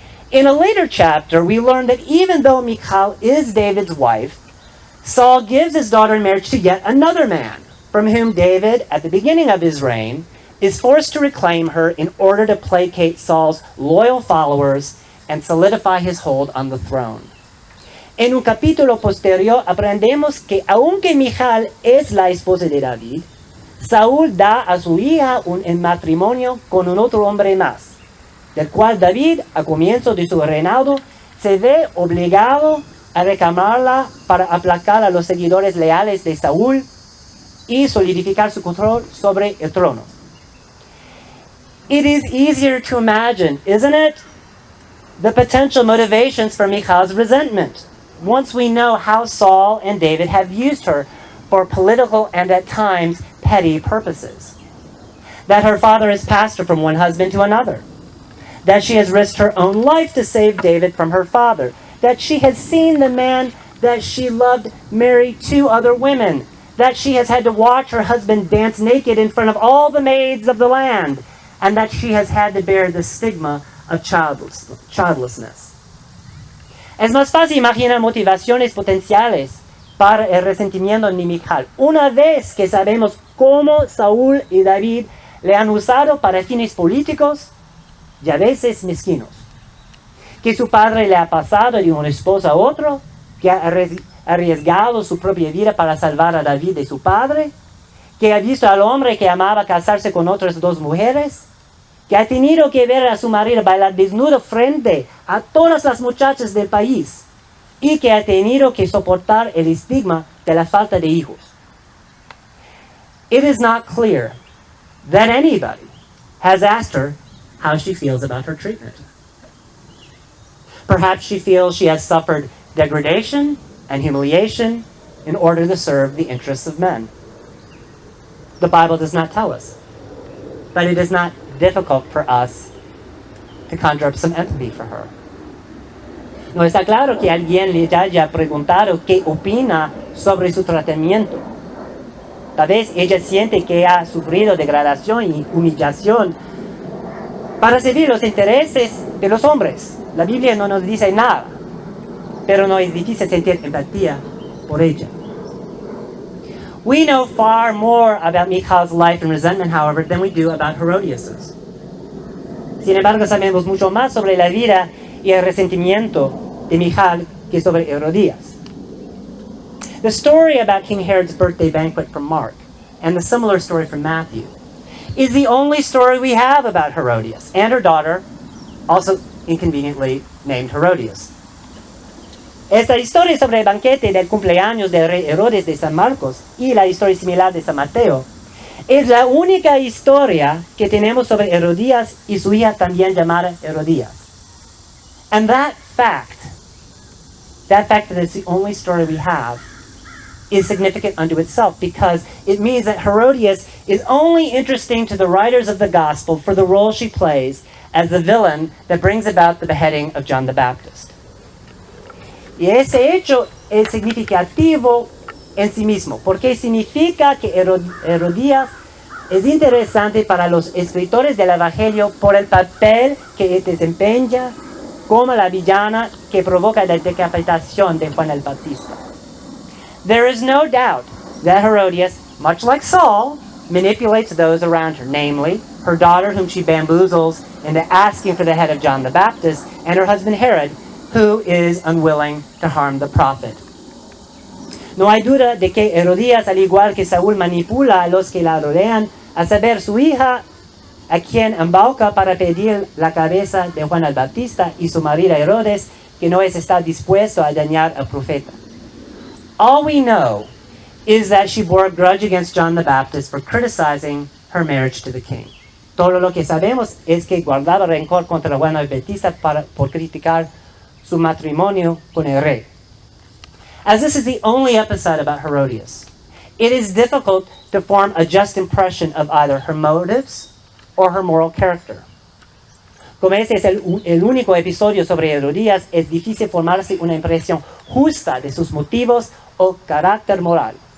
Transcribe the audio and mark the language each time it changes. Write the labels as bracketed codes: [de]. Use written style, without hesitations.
[en] In a later chapter, we learn that even though Michal is David's wife, Saul gives his daughter in marriage to yet another man, from whom David, at the beginning of his reign, is forced to reclaim her in order to placate Saul's loyal followers and solidify his hold on the throne. [es] En un capítulo posterior aprendemos que aunque Michal es la esposa de David, Saúl da a su hija en matrimonio con un otro hombre más, del cual David, a comienzo de su reinado, se ve obligado a reclamarla para aplacar a los seguidores leales de Saúl y solidificar su control sobre el trono. [en] It is easier to imagine, isn't it, the potential motivations for Michal's resentment, once we know how Saul and David have used her for political and at times petty purposes. That her father has passed her from one husband to another. That she has risked her own life to save David from her father. That she has seen the man that she loved marry 2 other women. That she has had to watch her husband dance naked in front of all the maids of the land. And that she has had to bear the stigma of childlessness. [es] Es más fácil imaginar motivaciones potenciales para el resentimiento de Michal una vez que sabemos cómo Saúl y David le han usado para fines políticos y a veces mezquinos. Que su padre le ha pasado de un esposo a otro, que ha arriesgado su propia vida para salvar a David de su padre, que ha visto al hombre que amaba casarse con otras 2 mujeres, que ha tenido que ver a su marido bailar desnudo frente a todas las muchachas del país y que ha tenido que soportar el estigma de la falta de hijos. [en] It is not clear that anybody has asked her how she feels about her treatment. Perhaps she feels she has suffered degradation and humiliation in order to serve the interests of men. The Bible does not tell us, but it is not difficult for us to conjure up some empathy for her. [es] No está claro que alguien le haya preguntado qué opina sobre su tratamiento. Tal vez ella siente que ha sufrido degradación y humillación para servir los intereses de los hombres. La Biblia no nos dice nada, pero no es difícil sentir empatía por ella. [en] We know far more about Michal's life and resentment, however, than we do about Herodias's. [es] Sin embargo, sabemos mucho más sobre la vida y el resentimiento de Michal que sobre Herodías. [en] The story about King Herod's birthday banquet from Mark, and the similar story from Matthew, is the only story we have about Herodias and her daughter, also inconveniently named Herodias. [es] Esta historia sobre el banquete del cumpleaños del rey Herodes de San Marcos y la historia similar de San Mateo es la única historia que tenemos sobre Herodías y su hija también llamada Herodías. [en] And that fact that it's the only story we have, is significant unto itself, because it means that Herodias is only interesting to the writers of the gospel for the role she plays as the villain that brings about the beheading of John the Baptist. [es] Y ese hecho es significativo en sí mismo, porque significa que Herodías es interesante para los escritores del Evangelio por el papel que desempeña como la villana que provoca la decapitación de Juan el Bautista. [en] There is no doubt that Herodias, much like Saul, manipulates those around her, namely, her daughter whom she bamboozles into asking for the head of John the Baptist, and her husband Herod, who is unwilling to harm the prophet. [es] No hay duda de que Herodías, al igual que Saúl, manipula a los que la rodean, a saber, su hija, a quien embauca para pedir la cabeza de Juan el Bautista, y su marido Herodes, que no está dispuesto a dañar al profeta. [en] All we know is that she bore a grudge against John the Baptist for criticizing her marriage to the king. [es] Todo lo que sabemos es que guardaba rencor contra Juan el Bautista por criticar su matrimonio con el rey. [en] As this is the only episode about Herodias, it is difficult to form a just impression of either her motives or her moral character. [es] Como este es el único episodio sobre Herodías, es difícil formarse una impresión justa de sus motivos o carácter moral.